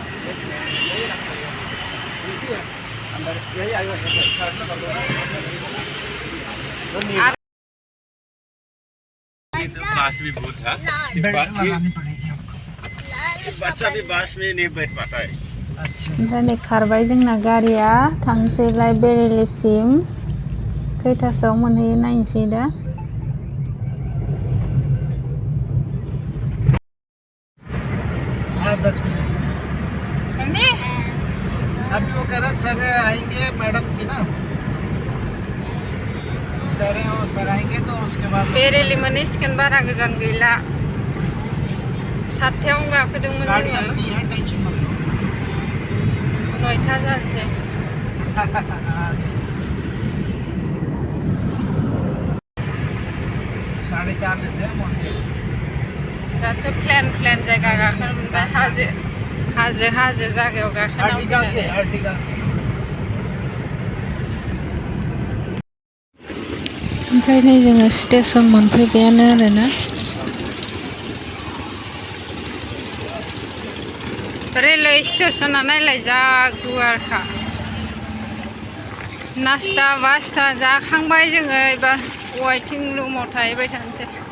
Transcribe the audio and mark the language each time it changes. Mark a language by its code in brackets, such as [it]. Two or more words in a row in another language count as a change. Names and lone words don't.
[hi] बास भी बहुत है बच्चा भी बास में नहीं बैठ पाता है। [brx] ओमफ्राय नै खारबाय जोंना गारिया थांसैलाय बेरेलिसिम खैथासोआव मोनहैयो नायनोसै दा। [hi] हाँ 10 मिनट अभी वो कह रहा सर आएंगे मैडम थी ना कह रहे हैं वो सर आएंगे तो उसके बाद [brx] बेरेलि मोनहैसिगोन बारा गोजान गैला 7थायावनो गाखोदोंमोन जोङो 9था जानोसै [hi] 4:30 लेते हैं मॉर्निंग [brx] दासो प्लेन जायगा गाखोनो मोनबाय हाजो जायगायाव गाखोनांगौ ओमफ्राय नै जोङो स्टेसन मोनफैबायानो आरोना [en] railway station [brx] नायलाय जा गुवारखा नास्ता बास्ता जाखांबाय जोङो एबार वेटिं रुमाव थाहैबाय थानोसै।